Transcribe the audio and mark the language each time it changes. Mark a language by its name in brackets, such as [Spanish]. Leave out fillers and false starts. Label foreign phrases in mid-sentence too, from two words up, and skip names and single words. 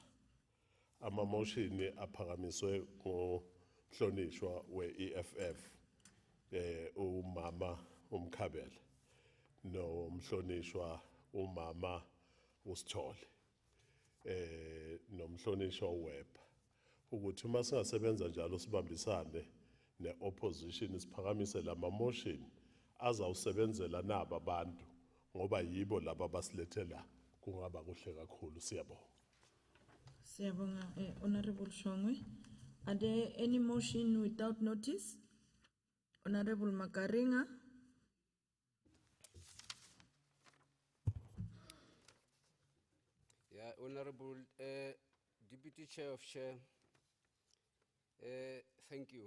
[Zulu] Ama motion aphakamiswe ngomhlonishwa we-EFF umama uMkhabela nomhlonishwa umama uSithole nomhlonishwa uWebber ukuthi uma singasebenza njalo sibambisane ne-opposition siphakamise lama motion azawusebenzela naba abantu ngoba yibo laba basilethela kungaba kuhle kakhulu. Siyabonga. Siyabonga, Honorable Shongwe. [English] Are there any motion without notice? Honorable Makaringa. Yeah, Honorable Deputy Chair of Chair, thank you.